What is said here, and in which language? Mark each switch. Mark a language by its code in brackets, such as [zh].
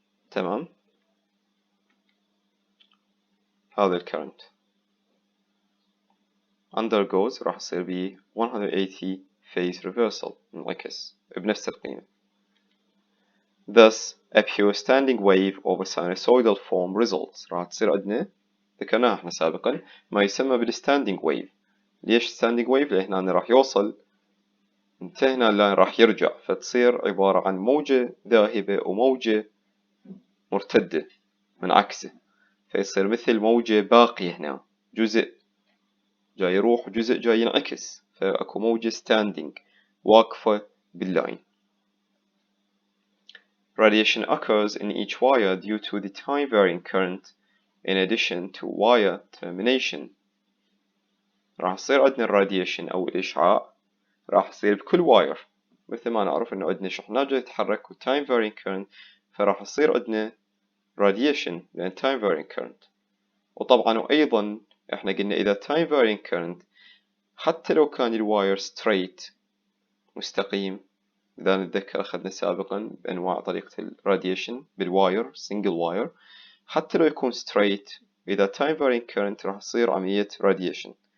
[ar] تمام، هذا الكرنت undergoes راح يصير ب 180 phase reversal، انعكس بنفس القيمة. [en] Thus a pure standing wave of a sinusoidal form results، [ar] راح تصير عندنا ذكرناها احنا سابقا ما يسمى بالستاندينج wave. ليش standing wave؟ لأن هنا راح يوصل انتهينا اللاين راح يرجع، فتصير عبارة عن موجة ذاهبة وموجة مرتدة منعكسة، فيصير مثل موجة باقية هنا، جزء جاي يروح وجزء جاي ينعكس، فأكو موجة standing واقفة باللاين. [en] Radiation occurs in each wire due to the time varying current in addition to wire termination. [ar] راح يصير عندنا الراديشن أو الإشعاع راح يصير بكل واير، مثل ما نعرف إنه عندنا شحنات جاي تتحرك و time varying current، فراح يصير عندنا radiation لأن time varying current. وطبعا وأيضا إحنا قلنا إذا time varying current حتى لو كان الواير straight مستقيم، إذا نتذكر أخذنا سابقا بأنواع طريقة الراديشن بالواير single wire، حتى لو يكون straight إذا time varying current راح يصير عملية radiation.